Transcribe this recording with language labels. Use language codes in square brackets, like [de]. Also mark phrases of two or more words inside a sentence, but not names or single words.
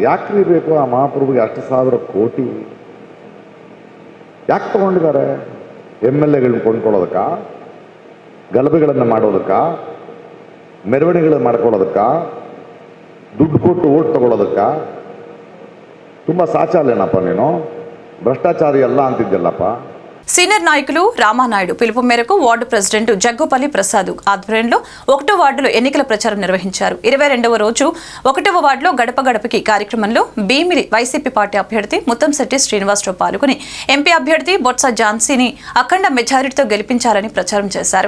[kn] ಯಾಕ್ರಿ ಬೇಕು ಆ ಮಹಾಪ್ರಭುಗೆ 8,000 ಕೋಟಿ? ಯಾಕೆ ತಗೊಂಡಿದ್ದಾರೆ? MLAಗಳನ್ನ ಕೊಂಡ್ಕೊಳ್ಳೋದಕ್ಕ, ಗಲಭೆಗಳನ್ನು ಮಾಡೋದಕ್ಕ, ಮೆರವಣಿಗೆಗಳನ್ನು ಮಾಡ್ಕೊಳ್ಳೋದಕ್ಕ, ದುಡ್ಡು ಕೊಟ್ಟು ಓಟ್ ತಗೊಳ್ಳೋದಕ್ಕ? ತುಂಬ ಸಾಚಾಲೇನಪ್ಪ ನೀನು, ಭ್ರಷ್ಟಾಚಾರಿ ಅಲ್ಲ ಅಂತಿದ್ದಲ್ಲಪ್ಪ. [te] సీనియర్ నాయకులు రామానాయుడు పిలుపు మేరకు వార్డు ప్రెసిడెంట్ జగ్గుపల్లి ప్రసాద్ ఆధ్వర్యంలో 1వ వార్డులో ఎన్నికల ప్రచారం నిర్వహించారు. 22వ రోజు 1వ వార్డులో గడప గడపకి కార్యక్రమంలో భీమిలి వైసీపీ పార్టీ అభ్యర్థి ముత్తంశెట్టి శ్రీనివాసరావు పాల్గొని ఎంపీ అభ్యర్థి బొత్స ఝాన్సీని అఖండ మెజారిటీతో గెలిపించాలని ప్రచారం చేశారు.